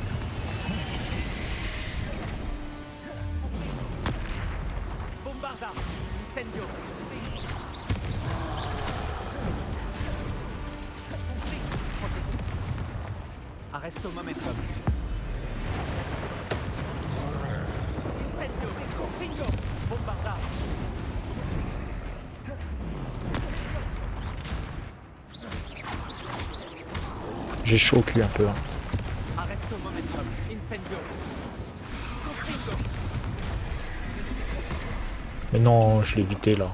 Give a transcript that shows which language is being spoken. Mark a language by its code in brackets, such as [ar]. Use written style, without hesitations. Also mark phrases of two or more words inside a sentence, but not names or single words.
[fr] Bombarda. Incendio. Arresto momentum. Incendio. Confringo. Bombarda. J'ai chaud au cul un peu. Hein. Arresto momentum. Incendio. Confringo. Mais non, je l'ai évité là.